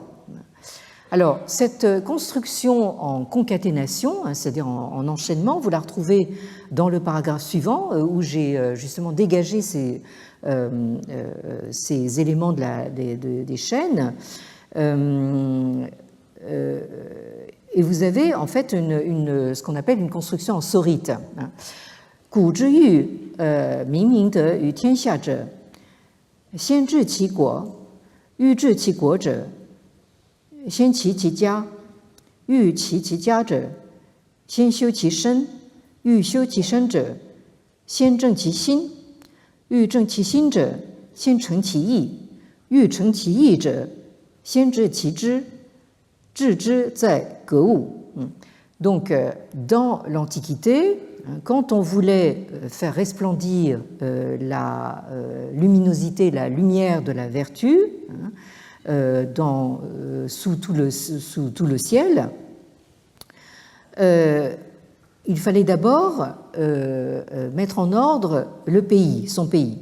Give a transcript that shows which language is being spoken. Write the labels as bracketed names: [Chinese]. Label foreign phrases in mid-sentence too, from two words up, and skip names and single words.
[French] Alors, cette construction en concaténation, c'est-à-dire en enchaînement, vous la retrouvez dans le paragraphe suivant, où j'ai justement dégagé ces éléments des chaînes. Et vous avez en fait ce qu'on appelle une construction en sorite. [Chinese] 古之欲明明德于天下者，先治其国；欲治其国者，先齐其家； 欲齐其家者，先修其身；欲修其身者，先正其心；欲正其心者，先诚其意；欲诚其意者，先治其知；治之在格物。 [French] Donc, dans l'Antiquité, quand on voulait faire resplendir la luminosité, la lumière de la vertu sous tout le ciel, il fallait d'abord mettre en ordre le pays, son pays.